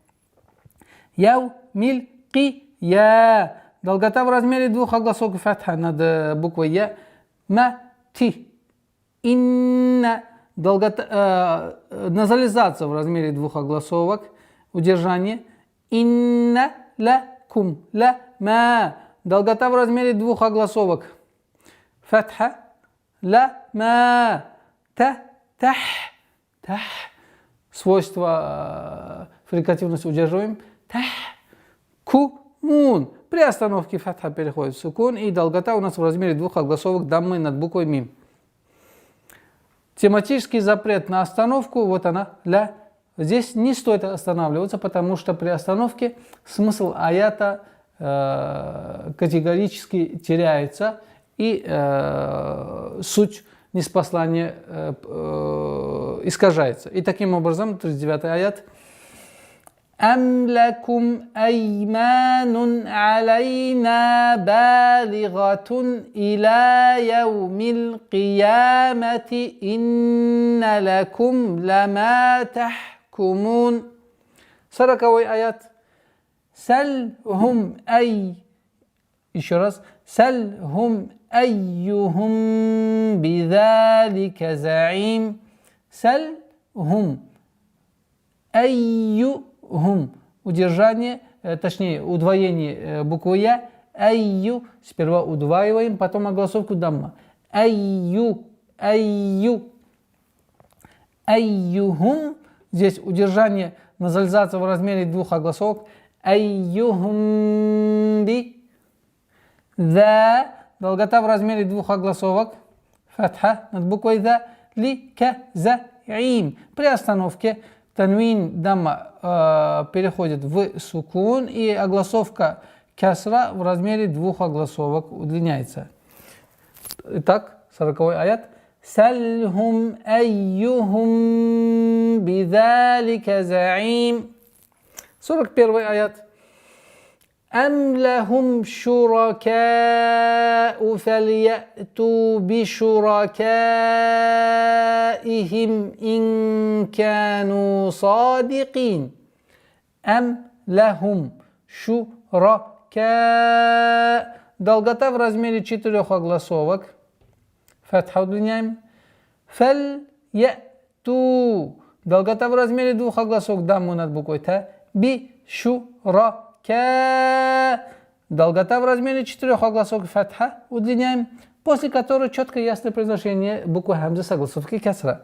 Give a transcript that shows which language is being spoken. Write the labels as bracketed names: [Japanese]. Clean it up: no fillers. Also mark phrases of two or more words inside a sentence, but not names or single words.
[Arabic] يوم ال. [Russian] Долгота в размере двух огласовок, фатха над буквой я. [Arabic] مة إن. [Russian] Долгота, назализация в размере двух огласовок, удержание. [Arabic] إن لكم لما. [Russian] Долгота в размере двух огласовок, фатха. [Arabic] لما. Тах. [Russian] Свойство фрикативности удерживаем. [Arabic] Кумун. [Russian] При остановке фатха переходит в сукун, и долгота у нас в размере двух огласовок даммы над буквой мим. Тематический запрет на остановку, вот она, ля. Здесь не стоит останавливаться, потому что при остановке смысл аята категорически теряется, и суть ниспослания искажается. И таким образом, 39-й аят. [Arabic] أم لكم أيمان علينا بالغة إلى يوم القيامة إن لكم لما تحكمون. [Russian] 40-й аят. [Arabic] سلهم أي. [Russian] Еще раз. [Arabic] سلهم أيهم بذلك زعيم. سلهم أيهم. [Russian] Удержание, точнее удвоение буквы я. [Arabic] Айю. [Russian] Сперва удваиваем, потом огласовку дамма. [Arabic] أي أيهم. [Russian] Здесь удержание, назализация в размере двух огласовок. [Arabic] أيهم ب ذ. [Russian] Долгота в размере двух огласовок. Фатха над буквой за. [Arabic] لك زعيم. [Russian] При остановке танвин дамма переходит в сукун, и огласовка касра в размере двух огласовок удлиняется. Итак, 40-й аят. [Arabic] سلهم أيهم بذلك زعيم. [Russian] 41-й аят. [Arabic] أم لهم شركاء فليأتوا بشركائهم إن كانوا صادقين. أم لهم شركاء. [Russian] Долгота в размере 4 огласовок. Фатха удлиняем. فليأتوا. Долгота в размере 2 огласовок, дамму над буквой та. [Arabic] بشركائهم. [Russian] Долгота в размере 4 огласовок, фатха удлиняем, после которой четко и ясное произношение буквы хамза с огласовки касра.